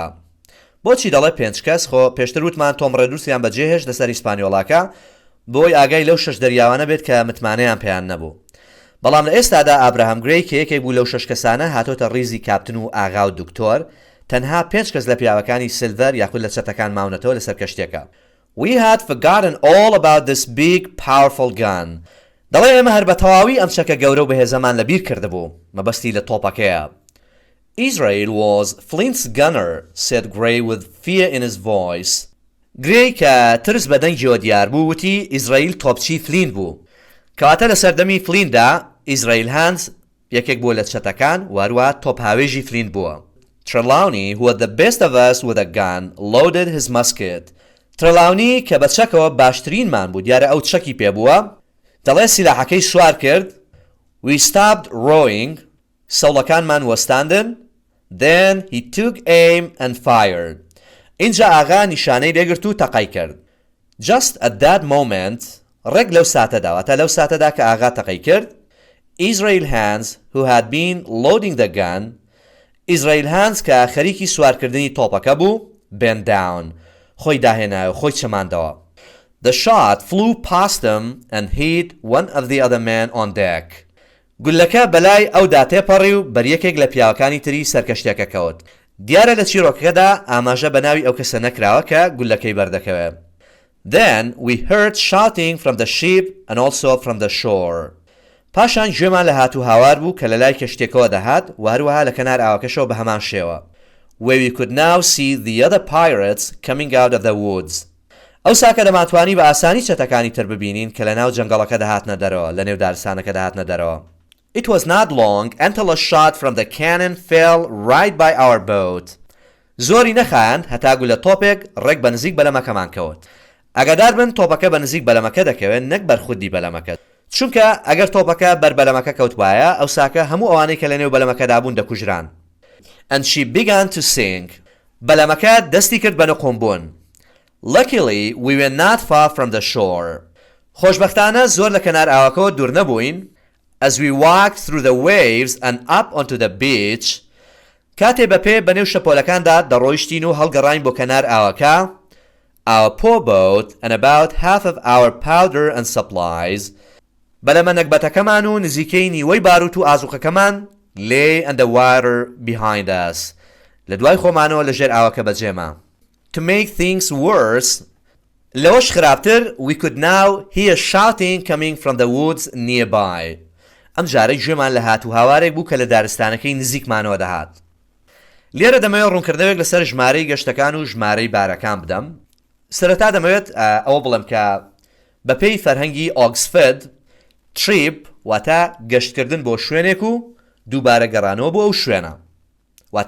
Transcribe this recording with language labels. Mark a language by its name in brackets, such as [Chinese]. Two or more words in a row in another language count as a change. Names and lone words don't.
[Central Kurdish] بۆچی دەڵێ 5 کەس خۆ پێشتر وتمان تۆم ڕێدروسیان بەجێهێشت لەسەر هیسپانیۆڵاکە بۆی ئاگای لەو 6 دەریاوانە بێت کە متمانەیان پێیان نەبوو. بەڵام لە ئێستادا ئابراهام گرەی کە یەکێک بوو لەو 6 کەسانە هاتۆتە ڕیزی کاپتن و ئاغا و دکتۆر تەنها 5 کەس لە پیاوەکانی سیلڤەر یاخود لە چەتەکان ماونەتەوە لەسەر کەشتێکە. [English] We had forgotten all about this big powerful gun. [Central Kurdish] دەڵێ ئێمە هەر بە تەواوی ئەم چەکە گەورە و بەهێزەمان لەبیر کردبوو مەبەستی لە تۆپەکەیە. [English] Israel was Flint's gunner, said Gray with fear in his voice. [Central Kurdish] Gray کە ترس بە دەنگیەوە دیار بوو وتی ئیزرائیل تۆپچی فلین بوو. کەواتە لە سەردەمی فلیندا ئیزرائیل هانز یەکێک بوو لە چەتەکان واروە تۆپ هاوێژی فلین بووە. [English] Trelawney, who was the best of us with a gun, loaded his musket. [Central Kurdish] Trelawney کە بە چەکەوە باشترینمان بوو دیارە ئەو چەکی پێ بووە دەڵێ سیلاحەکەی سوار کرد. [English] We stopped rowing. [Central Kurdish] سەوڵەکانمان وەستاندن. [English] Then he took aim and fired. [Central Kurdish] اینجا ئاغا نیشانەی لێگرت و تەقای کرد. [English] Just at that moment, [Central Kurdish] ڕێک لەو ساتەدا واتە لەو ساتەدا کە ئاغا تەقەی کرد [English] Israel Hands who had been loading the gun Israel Hands [Central Kurdish] کە خەریکی سوارکردنی تۆپەکە بوو [English] bent down [Central Kurdish] خۆی داهێنایە و خۆی چەماندەوە [English] The shot flew past him and hit one of the other men on [Central Kurdish] deck گولەکە بەلای ئەودا تێپەڕی و بەریەکێک لە پیاوەکانی تری سەرکەشتێکە کەوت دیارە لە چیرۆکەکەدا ئاماژە بە ناوی ئەو کەسە نەکراوە کە گولەکەی بەردەکەوێت [English] Then we heard shouting from the ship and also from the shore [Central Kurdish] پاشان گوێمان لە هاتوو هاوار بوو کە لە لای کەشتێکەوە دەهات و هەروەها لە کەنار ئاوەکەشەوە بە هەمان شێوە [English] where we could now see the other pirates coming out of the woods [Central Kurdish] ئەو ساکە دەماتوانی بە ئاسانی چەتەکانی تر ببینین کە لە ناو جەنگەڵەکە دەهاتنە دەرەوە لە نێو دارستانەکە دەهاتنە دەرەوە [English] It was not long until a shot from the cannon fell right by our boat [Central Kurdish] زۆری نەخایەن هەتا گولە تۆپێک ڕێک بە نزیک بەلەمەکەمان کەوت ئاگادار بن تۆپەکە بە نزیک بەلەمەکە دەکەوێت نەک بەرخودی بەلەمەکە چونکە ئەگەر تۆپەکە بەر بەلەمەکە کەوت وایە ئەو ساکە هەموو ئەوانەی کە لە نێو بەلەمەکەدا بوون دەکوژران [English] And she began to sink [Central Kurdish] بەلەمەکە دەستی کرد بە نەقۆمبوون [English] Luckily we were not far from the shore [Central Kurdish] خۆشبەختانە زۆر لە کەنار ئاوەکەوە دوور نەبووین [English] As we walked through the waves and up onto the beach [Central Kurdish] کاتێ بەپێ بەنێو شەپۆلەکاندا دەڕۆیشتین و هەڵگەڕاین بۆ کەنار ئاوەکە [English] Our poor boat and about half of our powder and supplies [Central Kurdish] بەلەمە نەکبەتەکەمان و نزیکەی نیوەی باروت و ئازوقەکەمان [English] lay and the water behind us [Central Kurdish] لە دوای خۆمانەوە لەژێر ئاوەکە بەجێمە [English] To make things worse [Central Kurdish] لەوەش خراپتر [English] we could now hear shouting coming from the woods nearby [Central Kurdish] ئەم جارەی گوێمان لە هاتوو هاوارێک بوو کە لە دارستانەکەی نزیکمانەوە دەهات لێرە دەمەوێت ڕوونکردنەوەک لەسەر ژمارەی گەشتەکان و ژمارەی بارەکان بدەم سەرەتا دەمەوێت ئەوە بڵێم کە بەپێی فەرهەنگی ئۆکسفۆرد تریپ واتە گەشتکردن بۆ شوێنێک و دووبارە گەڕانەوە بۆ ئەو شوێنە واتە